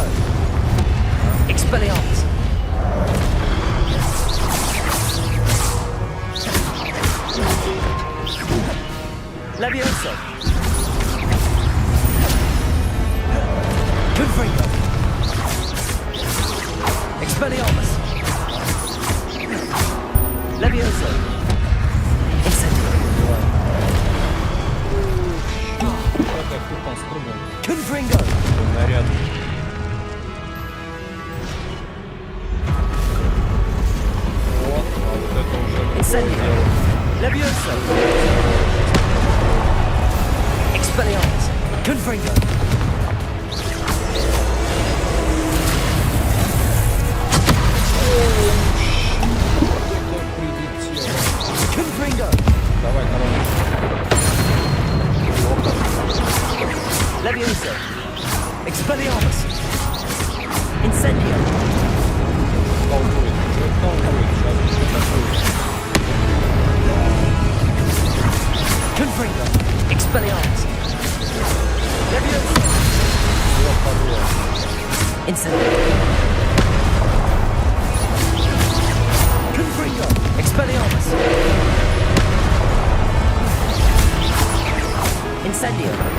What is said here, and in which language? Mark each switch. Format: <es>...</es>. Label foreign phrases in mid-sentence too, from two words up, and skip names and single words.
<la>Expelliarmus. Levioso. Confringo. Expelliarmus. Levioso. Incendio.</la> <ru>Как я тупо спрыгнул.</ru> <la>Confringo.</la> <ru>Наряд. Вот, а вот это уже</ru> <la>Incendio. Levioso. Expelliarmus. Confringo. Confringo.</la> <ru>Давай, короче.</ru> <la>Levioso. Expelliarmus. Incendio.</la> <ru>Толкует. Что толкует? Сейчас что толкует?</ru> <la>Confringo. Expelliarmus. Leviosa. Incendio. Confringo. Expelliarmus. Incendio.</la>